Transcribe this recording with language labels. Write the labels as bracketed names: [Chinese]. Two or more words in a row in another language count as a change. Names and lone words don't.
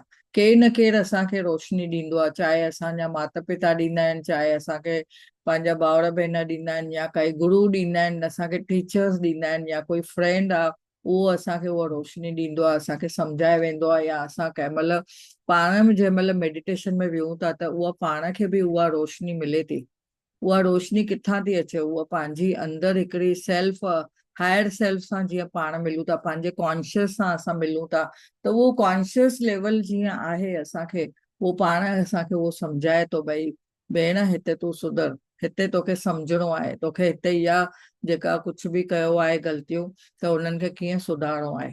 [Sindhi] केरु न केरु असांखे रोशनी ॾींदो आहे, चाहे असांजा माता पिता ॾींदा आहिनि, चाहे असांखे पंहिंजा भाउर भेनर ॾींदा आहिनि, या काई गुरू ॾींदा आहिनि, असांखे टीचर्स ॾींदा आहिनि, या कोई फ्रेंड आहे उहो असांखे उहा रोशनी ॾींदो आहे, असांखे सम्झाए वेंदो आहे। या असां कंहिं महिल पाण में जंहिं महिल मेडिटेशन में विहूं था त उहा पाण खे बि उहा रोशनी मिले थी। उहा रोशनी किथां थी अचे? उहा पंहिंजी अंदरि हिकिड़ी [English] self higher self [Sindhi] सां जीअं पाण मिलूं था, पंहिंजे कॉन्शियस सां असां मिलूं था, त उहो [English] conscious level [Sindhi] जीअं आहे असांखे, उहो पाण असांखे उहो सम्झाए थो भई भेण हिते तूं सुधर, हिते तोखे सम्झणो आहे, तोखे हिते इहा जेका कुझु बि कयो आहे ग़लतियूं, त उन्हनि खे कीअं सुधारणो आहे।